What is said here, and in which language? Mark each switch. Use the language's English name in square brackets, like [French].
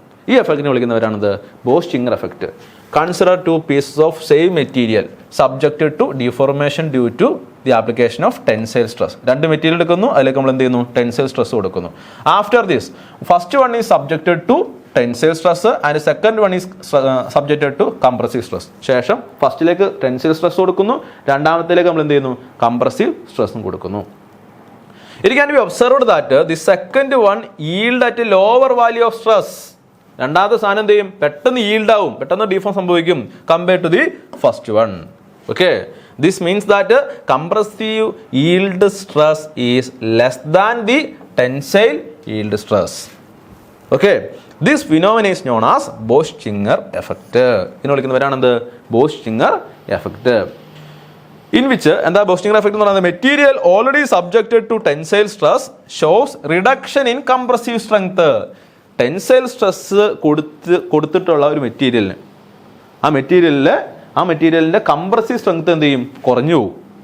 [Malayalam] ഈ എഫക്റ്റിനെ വിളിക്കുന്നവരാണിത് ബോസ്റ്റിംഗർ effect. [English] Consider two pieces of same material subjected to deformation due to the application of tensile stress. [Malayalam] രണ്ട് material എടുക്കുന്നു, അതിലേക്ക് നമ്മൾ എന്ത് ചെയ്യുന്നു? ടെൻസൈൽ സ്ട്രെസ് കൊടുക്കുന്നു. [English] After this first one is subjected to tensile stress and second one is subjected to compressive stress. [Malayalam] ശേഷം ഫസ്റ്റിലേക്ക് tensile stress കൊടുക്കുന്നു, രണ്ടാമത്തേലേക്ക് നമ്മൾ എന്ത് ചെയ്യുന്നു? കംപ്രസീവ് സ്ട്രെസ്സും കൊടുക്കുന്നു. [English] It can be observed that the second one yield at a lower value of stress. [Malayalam] രണ്ടാമത്തെ സാധനം എന്ത് ചെയ്യും? പെട്ടെന്ന് yield ആവും, പെട്ടെന്ന് ഡിഫോം സംഭവിക്കും [English] compared to the first one. Okay, this means that compressive yield stress is less than the tensile yield stress. Okay, this phenomenon is known as Boestinger effect. [Malayalam] ഇതിനെ വിളിക്കുന്നവരാണ് എന്ത്? Boestinger effect. [English] In which [Malayalam] എന്താ ബോസ്റ്റിംഗർ effect എന്ന് പറയുന്നത്? [English] Material already subjected to tensile stress shows reduction in compressive strength. [Malayalam] Tensile stress കൊടുത്തിട്ടുള്ള ഒരു മെറ്റീരിയലിന് ആ മെറ്റീരിയലിന്റെ കംപ്രസീവ് സ്ട്രെങ്ത് എന്ത് ചെയ്യും? കുറഞ്ഞു പോകും.